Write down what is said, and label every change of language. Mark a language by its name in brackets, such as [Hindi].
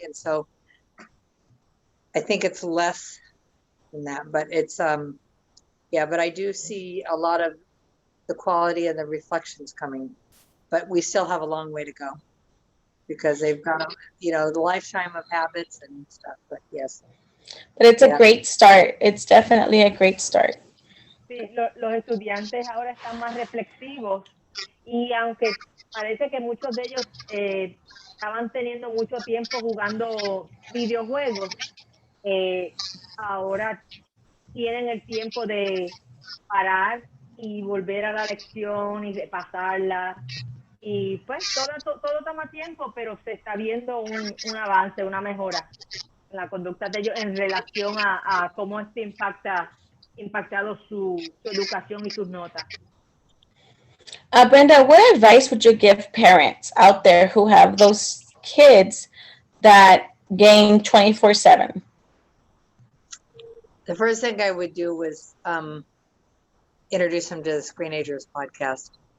[English] And so I think it's less than that, but it's yeah, but I do see a lot of the quality and the reflections coming, but we still have a long way to go because they've got, the lifetime of habits and stuff, but yes. But it's a great start. It's definitely a great start. [Spanish] Sí, los estudiantes ahora están más reflexivos y aunque parece que muchos de ellos estaban teniendo mucho tiempo jugando videojuegos, ahora tienen el tiempo de parar y volver a la lección y repasarla. Y pues todo toma tiempo, pero se está viendo un avance, una mejora en la conducta de ellos en relación a cómo esto impactado su educación y sus notas. [English] Brenda, what advice would you give parents out there who have those kids that game 24/7? The first thing I would do was introduce them to the Screenagers podcast.